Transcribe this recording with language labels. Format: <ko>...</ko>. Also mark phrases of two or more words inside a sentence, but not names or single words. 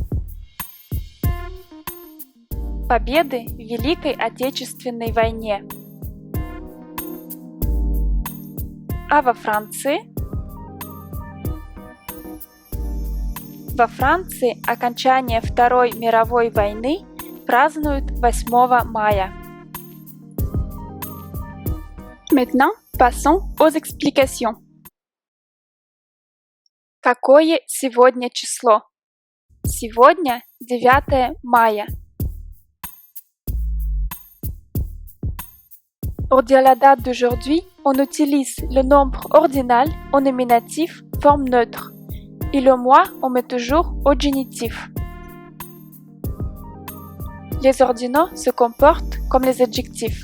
<ru>Победы в Великой Отечественной войне. А во Франции? Во Франции окончание Второй мировой войны празднуют 8 мая.</ru> <fr>Maintenant, passons aux explications.</fr> <ru>Какое сегодня число? Сегодня 9 мая.</ru> <fr>Pour dire la date d'aujourd'hui, on utilise le nombre ordinal au nominatif forme neutre et le mois on met toujours au génitif. Les ordinaux se comportent comme les adjectifs.</fr>